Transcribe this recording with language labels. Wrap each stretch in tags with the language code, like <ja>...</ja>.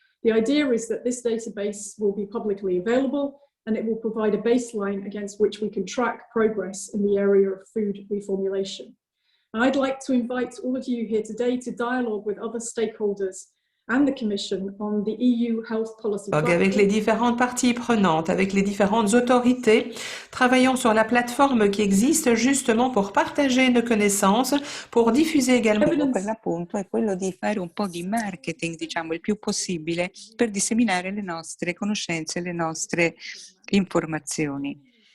<en>The idea is that this database will be publicly available and it will provide a baseline against which we can track progress in the area of food reformulation. And I'd like to invite all of you here today to dialogue with other stakeholders and the Commission on the EU Health Policy Platform.</en> <fr>Avec les différentes parties prenantes, avec les différentes autorités, travaillons sur la plateforme qui existe justement pour partager nos connaissances, pour diffuser également.</fr> <it>Per l'appunto è quello di fare un po' di marketing, diciamo, il più possibile per disseminare le nostre conoscenze, le nostre informazioni.</it>